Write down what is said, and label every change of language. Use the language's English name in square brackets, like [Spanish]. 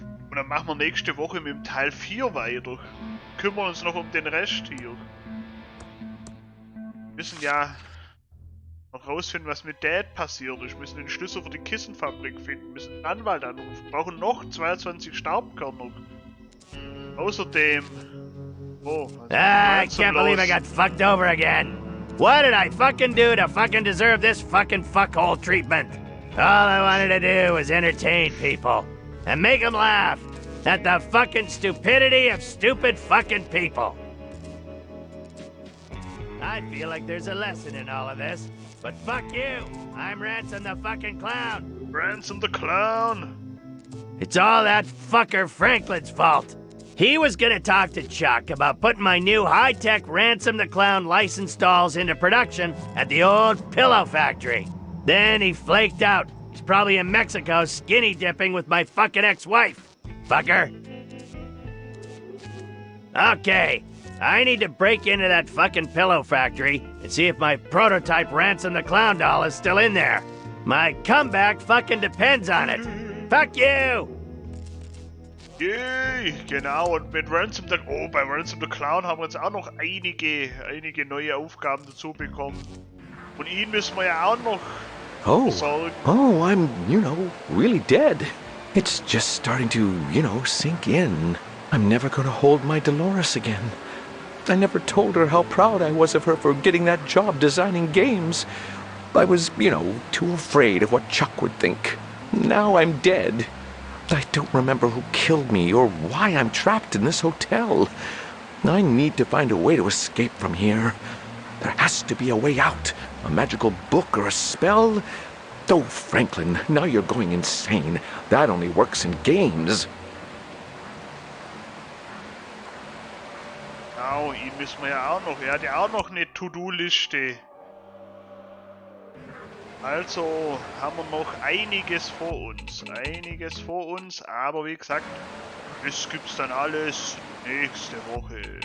[German] Und dann machen wir nächste Woche mit dem Teil 4 weiter. Kümmern uns noch um den Rest hier. Wir müssen ja noch rausfinden, was mit Dad passiert ist. Wir müssen den Schlüssel für die Kissenfabrik finden. Wir müssen den Anwalt anrufen. Wir brauchen noch 22 Staubkörner. Außerdem... Oh, [English] I can't believe I got fucked over again. What did I fucking do to fucking deserve this fucking fuckhole treatment? All I wanted to do was entertain people. And make them laugh at the fucking stupidity of stupid fucking people. I feel like there's a lesson in all of this, but fuck you! I'm Ransom the fucking Clown! Ransom the Clown! It's all that fucker Franklin's fault. He was gonna talk to Chuck about putting my new high-tech Ransom the Clown license dolls into production at the old pillow factory. Then he flaked out. He's probably in Mexico skinny dipping with my fucking ex-wife. Fucker. Okay, I need to break into that fucking pillow factory and see if my prototype Ransom the Clown doll is still in there. My comeback fucking depends on it. Fuck you! [German] Yay, genau, und mit Ransom the... Oh, bei Ransom the Clown haben wir jetzt auch noch einige neue Aufgaben dazu bekommen. Und ihn müssen wir ja auch noch versorgen. [English] Oh, I'm, really dead. It's just starting to, sink in. I'm never gonna hold my Dolores again. I never told her how proud I was of her for getting that job designing games. I was, too afraid of what Chuck would think. Now I'm dead. I don't remember who killed me or why I'm trapped in this hotel. I need to find a way to escape from here. There has to be a way out. A magical book or a spell. Oh, Franklin, now you're going insane. That only works in games. [German] Genau, ihn müssen wir ja auch noch. Er hat ja auch noch eine To-Do-Liste. Also haben wir noch einiges vor uns. Aber wie gesagt, das gibt's dann alles nächste Woche.